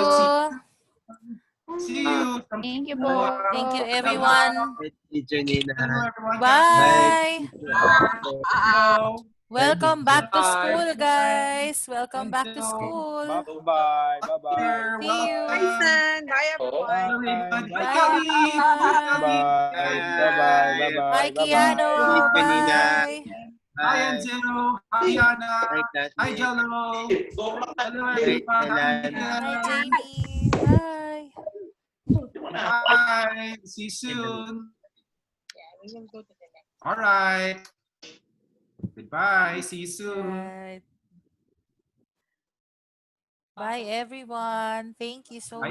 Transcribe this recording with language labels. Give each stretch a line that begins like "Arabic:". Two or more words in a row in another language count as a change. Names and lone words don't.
English: See you. Thank you po. Thank you, everyone. Teacher Nina. Hello, everyone. Bye. Hello. Welcome back to Bye. school, guys. Welcome back to school. Bye-bye. Bye-bye. See you. Bye, everyone. Bye, Bye, Kali. everyone. Bye-bye. Bye-bye. Bye, Kiano. Teacher Nina. Bye. Hi, Enzo. Hi, Yana. Hi, Jello. Hello, everyone. Hi, Hi, Mia. Jamie. Bye. Bye. See you soon. All right. Goodbye. See you soon. Right. Bye, everyone. Thank you so